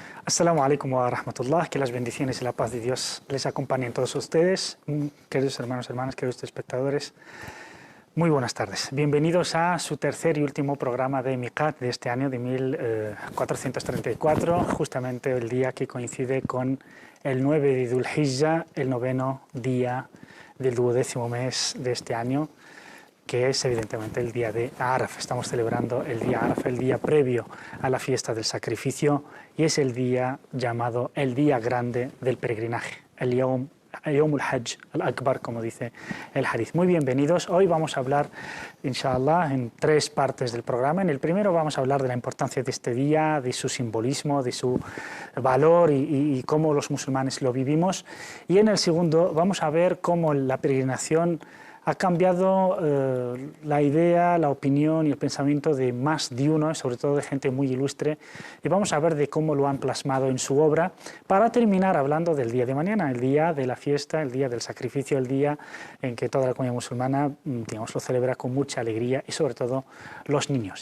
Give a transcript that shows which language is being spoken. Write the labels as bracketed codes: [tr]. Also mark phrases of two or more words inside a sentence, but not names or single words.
[ar] السلام عليكم ورحمة الله, [es] que las bendiciones y la paz de Dios les acompañen todos ustedes, queridos hermanos, hermanas, queridos espectadores. Muy buenas tardes. Bienvenidos a su tercer y último programa de Miqat de este año de 1434, justamente el día que coincide con el 9 de Dhul Hijjah, el noveno día del 12º mes de este año, que es evidentemente el día de Arafah. Estamos celebrando el día Arafah, el día previo a la fiesta del sacrificio, y es el día llamado el día grande del peregrinaje, el [ar] يوم الحج الأكبر, [es] como dice el hadith. Muy bienvenidos. Hoy vamos a hablar, inshallah, en tres partes del programa. En el primero vamos a hablar de la importancia de este día, de su simbolismo, de su valor y cómo los musulmanes lo vivimos. Y en el segundo vamos a ver cómo la peregrinación ha cambiado la idea, la opinión y el pensamiento de más de uno, sobre todo de gente muy ilustre, y vamos a ver de cómo lo han plasmado en su obra, para terminar hablando del día de mañana, el día de la fiesta, el día del sacrificio, el día en que toda la comunidad musulmana, digamos, lo celebra con mucha alegría, y sobre todo los niños.